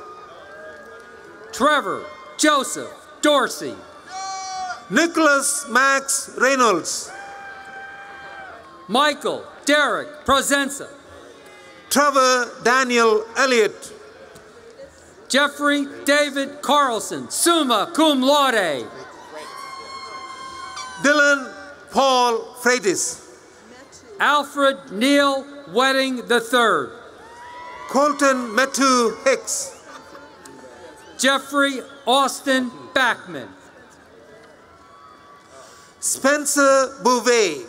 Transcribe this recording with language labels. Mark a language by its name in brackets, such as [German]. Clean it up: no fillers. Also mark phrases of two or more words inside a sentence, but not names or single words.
[English] Trevor Joseph Dorsey. Nicholas Max Reynolds. Michael Derek Prozenza. Trevor Daniel Elliott. Jeffrey David Carlson, [Latin] summa cum laude. [English] Dylan Paul Freitas. Alfred Neil Wedding III. Colton Metu Hicks. Jeffrey Austin Backman. Spencer Bouvet.